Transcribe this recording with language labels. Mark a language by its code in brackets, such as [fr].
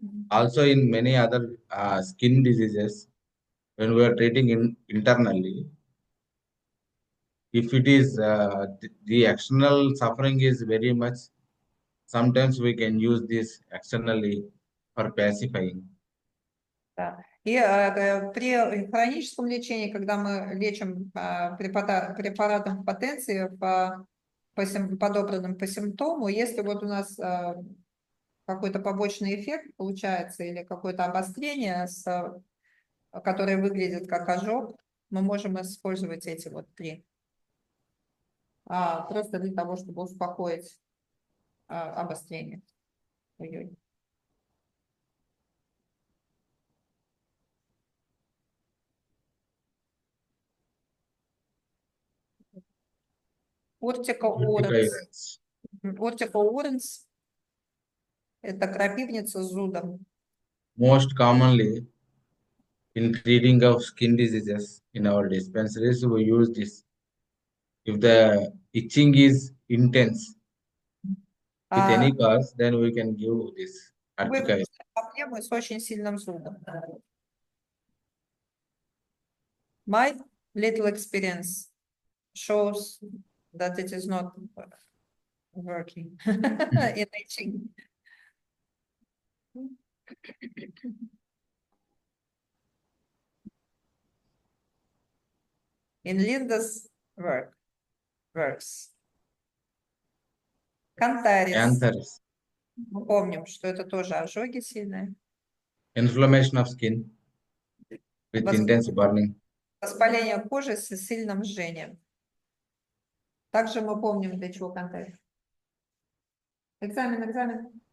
[en] also in many other skin diseases, when we are treating internally, if it is the external suffering is very much, sometimes we can use this externally for pacifying. [ru] Да. И при хроническом лечении, когда мы лечим препаратом потенции подобранным по симптому, если вот у нас какой-то побочный эффект получается или какое-то обострение, которое выглядит как ожог, мы можем использовать эти вот три. Просто для того, чтобы успокоить обострение. Ой-ой. Уртикоуренс. Уртикоуренс – это крапивница с зудом. [en] Most commonly, in treating of skin diseases in our dispensaries, we use this. If the itching is intense with any cause, then we can give this Artica. [ru] Проблемы с очень сильным зудом. [en] My little experience shows that it is not working in itching. In Linda's works. Cantharis. [ru] Мы помним, что это тоже ожоги сильные. [en] Inflammation of skin with intense burning. [ru] Воспаление кожи с сильным жжением. Также мы помним, для чего Cantharis. Экзамен.